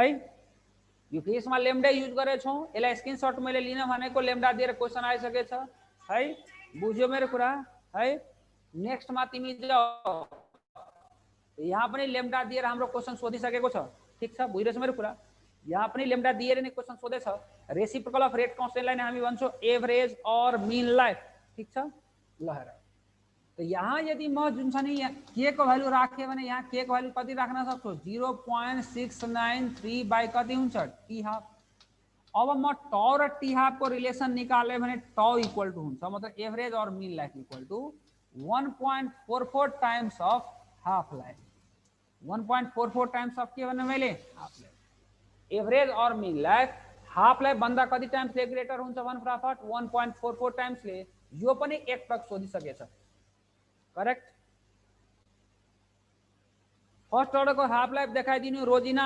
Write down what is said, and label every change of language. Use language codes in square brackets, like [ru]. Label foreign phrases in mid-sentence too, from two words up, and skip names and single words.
[ne] यो फिसमा लेम्डा युज गरेछौ यसलाई स्क्रिनशट मैले लिन भनेको लेम्डा दिएर क्वेसन आइसकेछ है। बुझ्यो मेरो कुरा है। नेक्स्टमा तिमी जाऊ यहाँ पनि लेम्डा दिएर हाम्रो क्वेसन सोधिसकेको छ ठीक छ। बुझिरहेछ मेरो कुरा यहाँ पनि लेम्डा दिएर नै क्वेसन सोधेछ। [en] reciprocal of rate [ne] कन्स्टेन्टलाई नै हामी भन्छौँ [en] average or mean life [ne] ठीक छ ल हेर। तो यहाँ यदि म जुन छ नि के को भ्यालु राखेँ भने यहाँ के को भ्यालु कति राख्न सक्छु 0.693 बाई कति हुन्छ [en] t half. [ne] अब म ट र [en] t half [ne] को रिलेसन निकाले भने [en] t equal to [ne] हुन्छ मतलब [en] average or mean life equal to 1.44 times of half life 1.44 times of [ne] के भन्ने मैले [en] half life. average or mean life half life [ne] भन्दा कति [en] times greater [ne] हुन्छ भन फटाफट 1.44 टाइम्सले। यो पनि एक पटक सोधिसकेछ करेक्ट। [en] first order [ne] को [en] half life [ne] देखाइदिनु रोजिना।